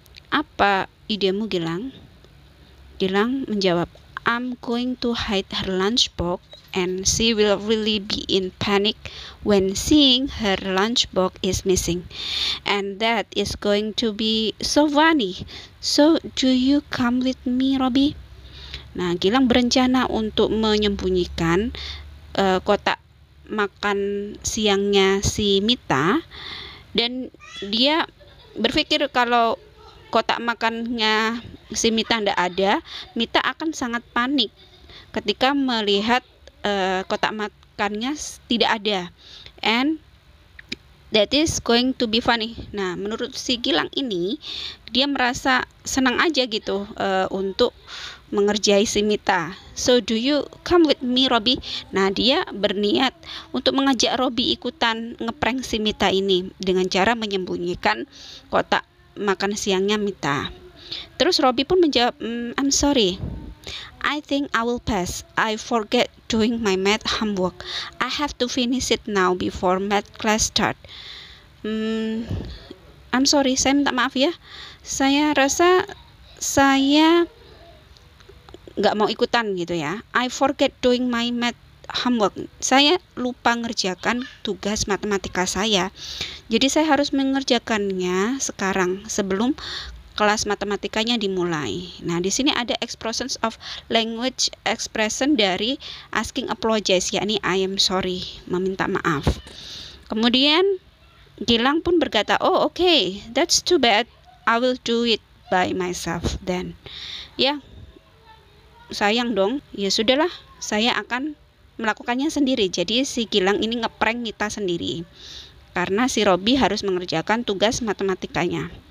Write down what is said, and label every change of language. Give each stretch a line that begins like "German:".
Indonesian: Apa idemu, Gilang? Gilang menjawab,
English: I'm going to hide her lunchbox and she will really be in panic when seeing her lunchbox is missing. And that is going to be so funny. So, do you come with me, Robi?
Indonesian: Nah, Gilang berencana untuk menyembunyikan kotak makan siangnya si Mita, dan dia berpikir kalau kotak makannya si Mita tidak ada, Mita akan sangat panik ketika melihat kotak makannya tidak ada,
English: and that is going to be funny.
Indonesian: Nah, menurut si Gilang ini, dia merasa senang aja gitu untuk mengerjai si Mita.
English: So, do you come with me, Robi?
Indonesian: Nah, dia berniat untuk mengajak Robi ikutan ngeprank si Mita ini dengan cara menyembunyikan kotak makan siangnya Mita. Terus Robi pun menjawab,
English: I'm sorry, I think I will pass. I forget doing my math homework. I have to finish it now before math class start. I'm sorry,
Indonesian: saya minta maaf ya. Saya rasa saya nggak mau ikutan gitu ya.
English: I forget doing my math homework.
Indonesian: Saya lupa ngerjakan tugas matematika saya. Jadi saya harus mengerjakannya sekarang sebelum kelas matematikanya dimulai. Nah, di sini ada
English: expressions of language expression
Indonesian: dari
English: asking apologize,
Indonesian: yakni
English: I am sorry,
Indonesian: meminta maaf. Kemudian Gilang pun berkata,
English: oh okay, that's too bad. I will do it by myself then.
Indonesian: Ya, sayang dong. Ya sudahlah, saya akan melakukannya sendiri. Jadi si Gilang ini ngeprank Mita sendiri karena si Robi harus mengerjakan tugas matematikanya.